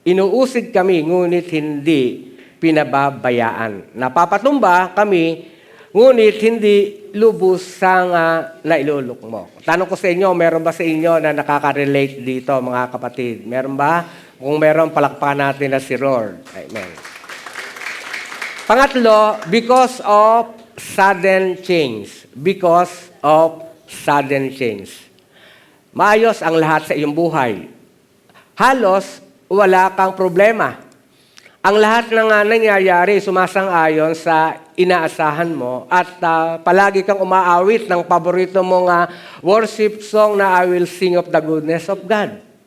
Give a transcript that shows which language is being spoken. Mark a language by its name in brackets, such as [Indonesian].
[Filipino] Inuusig kami, ngunit hindi pinababayaan. Napapatumba kami, ngunit hindi lubusang nailulukmo. Tanong ko sa inyo, meron ba sa inyo na nakaka-relate dito, mga kapatid? Meron ba? Kung meron, palakpakan natin na si Lord. Amen. Pangatlo, [English] because of sudden change. Because of sudden change. [Filipino] Maayos ang lahat sa iyong buhay. Halos wala kang problema. Ang lahat ng nangyayari sumasang-ayon sa inaasahan mo at palagi kang umaawit ng paborito mong worship song na [English] I will sing of the goodness of God.